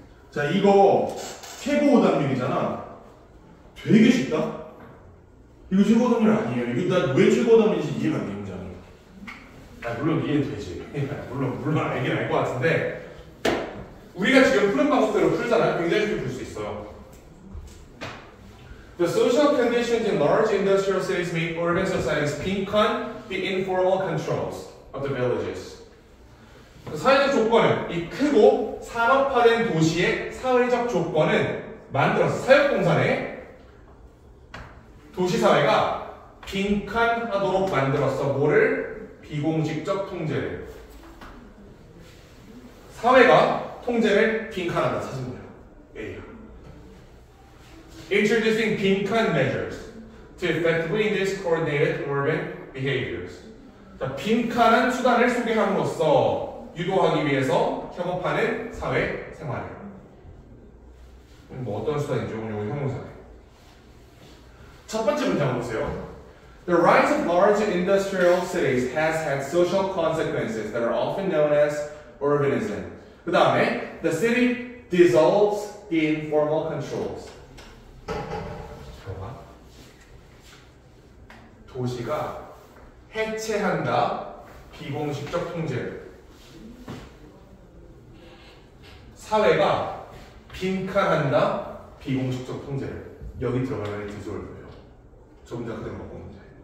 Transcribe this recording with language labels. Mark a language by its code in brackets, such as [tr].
[ko] 자, 이거 최고 오답률이잖아. 되게 쉽다. 이거 최고 오답률 아니에요. 이거 나 왜 최고 오답률인지 이해가 안 돼, 굉장히. 물론 이해는 되지. 물론 알긴 알 것 같은데 우리가 지금 푸는 방법대로 풀잖아요. 굉장히 쉽게 풀 수 있어요. [en] The social conditions in large industrial cities make urban societies 빈칸 the informal controls of the villages. [ko] 사회적 조건은 이 크고 산업화된 도시의 사회적 조건은 만들어서 사역공산의 도시사회가 빈칸하도록 만들었어. 뭐를? 비공식적 통제를. 사회가 통제를 빈칸하다 찾습니다. A야. [en] Introducing 빈칸 measures to effectively induce coordinated urban behaviors. [ko] 자, 빈칸한 수단을 소개함으로써 유도하기 위해서 협업하는 사회 생활을. 뭐 어떤 수단이죠? 오늘 형용사네. 첫 번째 문장 보세요. [en] The rise of large industrial cities has had social consequences that are often known as urbanism. [ko] 그 다음에 [en] the city dissolves the informal controls. [ko] 도시가 해체한다 비공식적 통제를. 사회가 빈칸한다 비공식적 통제를. 여기 들어가면 디졸브예요. 저 문장 그대로 바꾸는 문제.